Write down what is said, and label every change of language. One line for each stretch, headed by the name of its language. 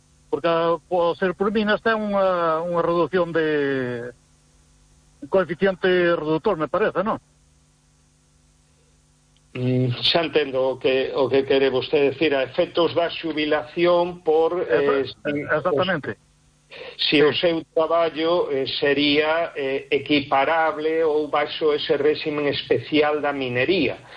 Spanish: Porque por ser por mí, está unha reducción de... Un coeficiente reductor, me parece, ¿no?
Galician: Xa entendo o que quere vostede decir. A efectos da xubilación por... Exactamente. O seu traballo sería equiparable ou baixo ese réxime especial da minería.